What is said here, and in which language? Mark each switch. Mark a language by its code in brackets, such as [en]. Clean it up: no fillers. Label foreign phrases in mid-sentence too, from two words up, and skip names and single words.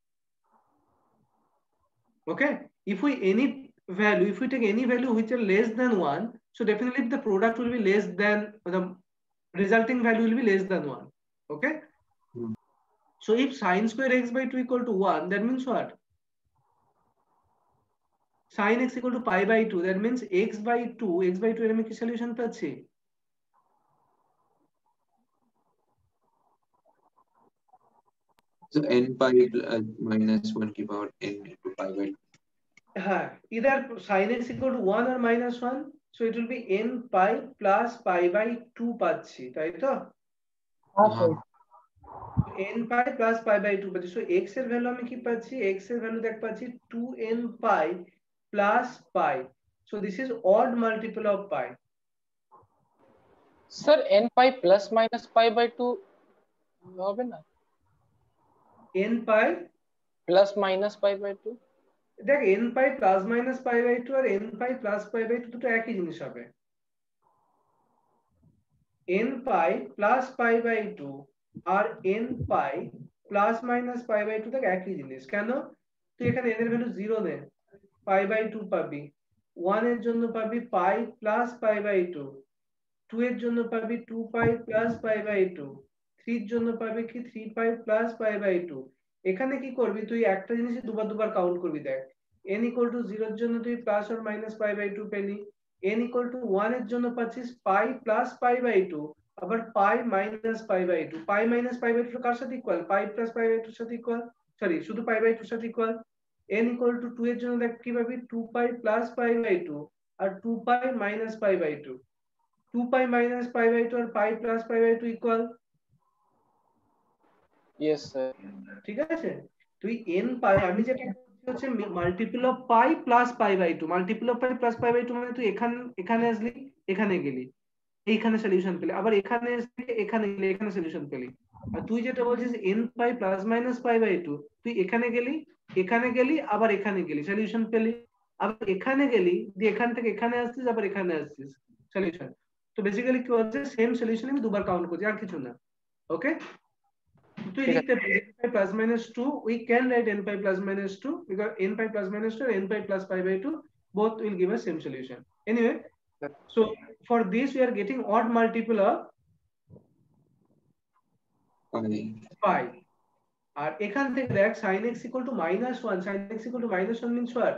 [en] Okay, if we take any value which are less than 1, so definitely the product will be less than, the resulting value will be less than 1. Okay, so if sin square x by 2 equal to 1, that means what? Sin x equal to pi by 2, that means x by 2 [bn] এর আমি কি সলিউশন পাচ্ছি? [en] So n pi -1 की power n into pi by 2. হ্যাঁ, either sin x equal to 1 or -1, so it will be n pi plus pi by 2 [bn] পাচ্ছি, তাই তো? [en] n pi plus pi by 2 পাচ্ছি। [bn] so x এর ভ্যালু আমি কি পাচ্ছি? x এর ভ্যালু দেখ পাচ্ছি [en] 2n pi plus pi, so this is odd multiple of pi. স্যার n pi plus minus pi by 2 [bn] হবে না? [en] n pi plus minus pi by 2, দেখ n pi plus minus pi by 2 আর n pi plus pi by 2 [bn] দুটো একই জিনিস হবে। [en] n pi plus pi by 2 আর n pi plus minus pi by 2 [bn] দেখ একই জিনিস। কেন? তুই এখানে n এর ভ্যালু 0 নে, [en] pi by 2 [bn] পাবি, 1 এর জন্য পাবি [en] pi plus pi by 2, [bn] 2 এর জন্য পাবি [en] 2 pi plus pi by 2, [bn] 3 এর জন্য পাবি কি [en] 3 pi plus pi by 2। [bn] এখানে কি করবি? তুই একটা জিনিসই দুবার কাউন্ট করবি। দেখ [en] n equal to 0 [bn] এর জন্য তুই [en] plus or minus pi by 2 [bn] পেলি, [en] n equal to 1 [bn] এর জন্য পাচ্ছিস [en] pi plus pi by 2, [bn] আবার [en] pi minus pi by 2। pi minus pi by 2 [bn] কার সাথে [en] ইকুয়াল? pi plus pi by 2 [bn] এর সাথে [en] ইকুয়াল, সরি শুধু pi by 2 [bn] এর সাথে [en] ইকুয়াল। n equal to 2 [bn] এর জন্য দেখ কি পাবি? [en] 2 pi plus pi by 2 [bn] আর [en] 2 pi minus pi by 2। 2 pi minus pi by 2 আর pi plus pi by 2 ইকুয়াল। yes sir, [bn] ঠিক আছে, তুই [en] n pi [bn] আমি যেটা হচ্ছে [en] multiple of pi plus pi by 2, multiple of pi plus pi by 2 [bn] মানে তুই এখানে আসলি, এখানে গেলি, এইখানে সলিউশন পেলে, আবার এখানে এখানে গেলে এখানে সলিউশন পেলি। আর তুই যেটা বলছিস [en] n pi plus minus pi by 2, [bn] তুই এখানে গেলি আবার এখানে গেলি সলিউশন পেলি, আবার এখানে গেলি দিয়ে এখান থেকে এখানে আসছিস আবার এখানে আসছিস সলিউশন। তো বেসিক্যালি কি হচ্ছে, [en] same solution [bn] আমি দুবার কাউন্ট করছি, আর কিছু না। ওকে, তুই লিখতে পারি [en] n pi plus minus 2, we can write n pi plus minus 2 because n pi plus minus 2 and n pi plus pi by 2 both will give us same solution. Anyway, so for this we are getting odd multiple of pi. [bn] আর এখান থেকে দেখ [en] sin x equal to -1, sin x equal to -1 means what?